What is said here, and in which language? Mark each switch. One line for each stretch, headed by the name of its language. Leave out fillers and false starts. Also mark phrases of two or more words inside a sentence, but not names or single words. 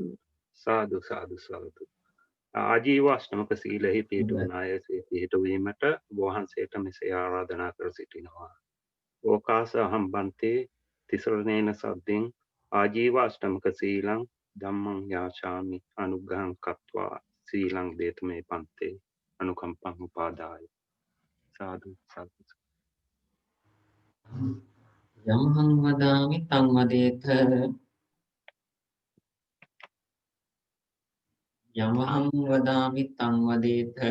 Pali: සාදු සාදු සාදු.
Sinhala: ආජීව අෂ්ටමක සීලෙහි පිහිටුවන අය පිහිටුවීමට වහන්සේට මෙසේ ආරාධනා කර සිටිනවා.
Pali: ඕකාස අහම්බන්තේ තිසරණේන සද්දෙන් ආජීව අෂ්ටමක සීලං ධම්මං යාචාමි අනුග්‍රහං කତ୍වා සීලං දේතමේ පන්තේ අනුකම්පං උපාදාය. සාදු සාදු. යමහං වදාමි තං වදේත යමහං වදාමි තං වදේත